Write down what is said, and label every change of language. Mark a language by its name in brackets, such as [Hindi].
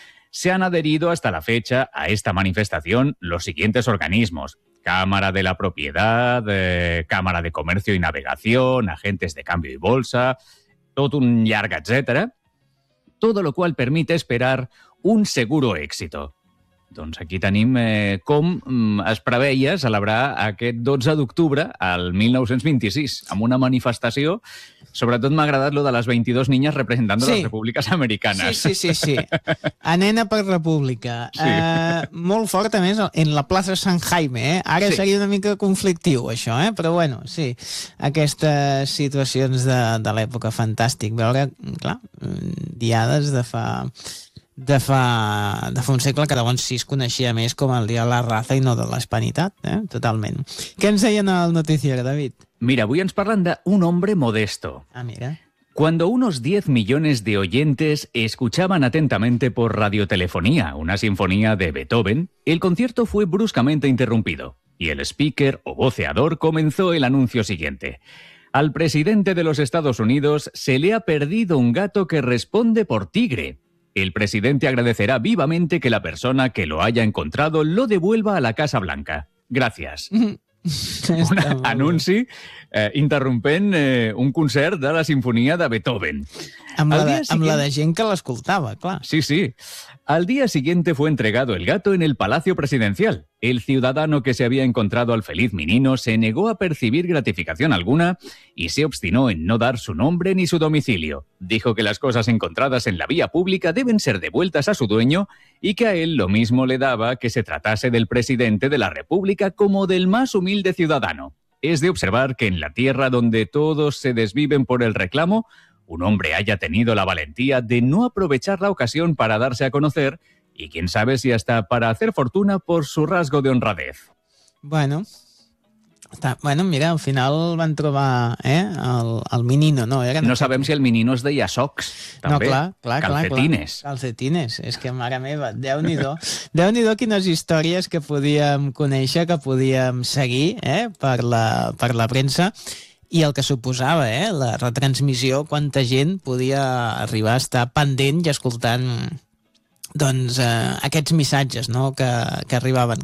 [Spanish] Se han adherido hasta la fecha a esta manifestación los siguientes organismos: Cámara de la Propiedad, Cámara de Comercio y Navegación, agentes de cambio y bolsa, todo un largo etcétera, todo lo cual permite esperar un seguro èxito. [Catalan] Doncs aquí tenim com es preveia celebrar aquest 12 d'octubre al 1926 amb una manifestació. Sobretot m'ha agradat lo de les 22 [Spanish] niñas representando las [Catalan] repúbliques americanes. Sí, sí, sí, sí. A nena per república. Sí. Molt fort, a més, en la Plaça Sant Jaime. Ara seria una mica conflictiu, això, Però, bueno, sí, aquestes situacions de l'època, fantàstic. Veure, clar, diades de fa... de fa un segle, que llavors sí es coneixia més com el dia de la raça i no de l'hispanitat, eh? Totalment. Què ens deien al noticiero, David? Mira, avui ens parlen d' [Spanish] un hombre modesto. [Catalan] Ah, mira. [Spanish] Cuando unos 10 millones de oyentes escuchaban atentamente por radiotelefonía una sinfonía de Beethoven, el concierto fue bruscamente interrumpido y el speaker o voceador comenzó el anuncio siguiente. Al presidente de los Estados Unidos se le ha perdido un gato que responde por tigre. El presidente agradecerá vivamente que la persona que lo haya encontrado lo devuelva a la Casa Blanca. Gracias. [Catalan] Un anunci interrompent un concert de la sinfonia de Beethoven. Amb la de gent que l'escoltava, clar. Sí, sí. [Spanish] Al día siguiente fue entregado el gato en el Palacio Presidencial. El ciudadano que se había encontrado al feliz menino se negó a percibir gratificación alguna y se obstinó en no dar su nombre ni su domicilio. Dijo que las cosas encontradas en la vía pública deben ser devueltas a su dueño y que a él lo mismo le daba que se tratase del presidente de la República como del más humilde ciudadano. Es de observar que en la tierra donde todos se desviven por el reclamo, un hombre haya tenido la valentía de no aprovechar la ocasión para darse a conocer y quién sabe si hasta para hacer fortuna por su rasgo de honradez. [Catalan] Bueno, mira, al final van trobar el menino, ¿no? No sabem si el menino es deia socs, també. No, clar, [Spanish] calcetines. [Catalan] Calcetines, és que, mare meva, déu-n'hi-do. Déu-n'hi-do quines històries que podíem conèixer, que podíem seguir per la premsa. I el que suposava, la retransmissió, quanta gent podia arribar a estar pendent i escoltant aquests missatges, no?, que arribaven.